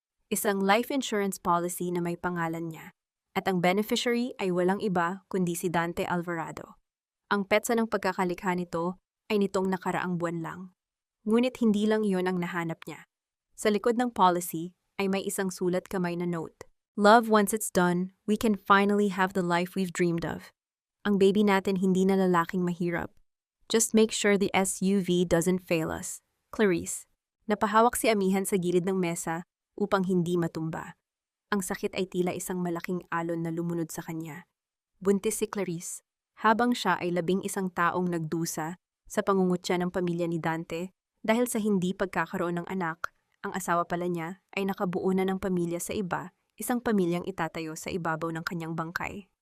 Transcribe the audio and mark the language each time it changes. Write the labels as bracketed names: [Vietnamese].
[Filipino] Isang life insurance policy na may pangalan niya, at ang beneficiary ay walang iba kundi si Dante Alvarado. Ang petsa ng pagkakalikha nito ay nitong nakaraang buwan lang. Ngunit hindi lang iyon ang nahanap niya. Sa likod ng policy ay may isang sulat kamay na note. [English] Love, once it's done, we can finally have the life we've dreamed of. [Filipino] Ang baby natin hindi na lalaking mahirap. [English] Just make sure the SUV doesn't fail us. [Filipino] Clarice. Napahawak si amihan sa gilid ng mesa upang hindi matumba. Ang sakit ay tila isang malaking alon na lumunod sa kanya. Buntis si Clarice, habang siya ay 11 taong nagdusa sa pangungutya ng pamilya ni Dante dahil sa hindi pagkakaroon ng anak. Ang asawa pala niya ay nakabuo na ng pamilya sa iba, isang pamilyang itatayo sa ibabaw ng kanyang bangkay.